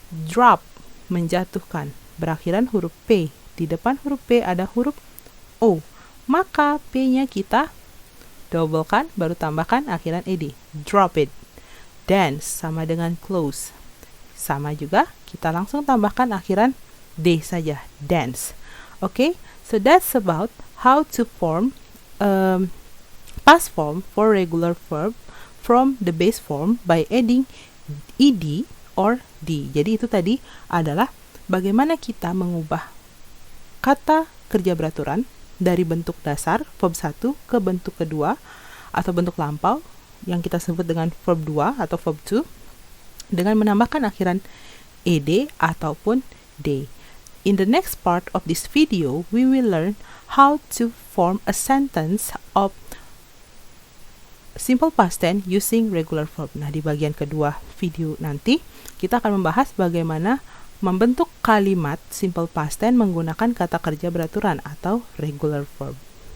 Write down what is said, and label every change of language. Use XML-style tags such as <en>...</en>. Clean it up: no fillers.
<id>Drop, menjatuhkan, berakhiran huruf P. Di depan huruf P ada huruf O. Maka P-nya kita dobelkan, baru tambahkan akhiran ed.</id> <en>Drop it.</en> <id>Dance, sama dengan close. Sama juga, kita langsung tambahkan akhiran D saja.</id> <en>Dance. Okay, so that's about how to form past form for regular verb from the base form by adding ed or d.</en> <id>Jadi itu tadi adalah bagaimana kita mengubah kata kerja beraturan dari bentuk dasar verb 1 ke bentuk kedua atau bentuk lampau yang kita sebut dengan verb 2 atau verb 2 dengan menambahkan akhiran ed ataupun d.</id> <en>In the next part of this video, we will learn how to form a sentence of simple past tense using regular verb.</en> <id>Nah, di bagian kedua video nanti kita akan membahas bagaimana membentuk kalimat simple past tense menggunakan kata kerja beraturan atau regular verb.</id>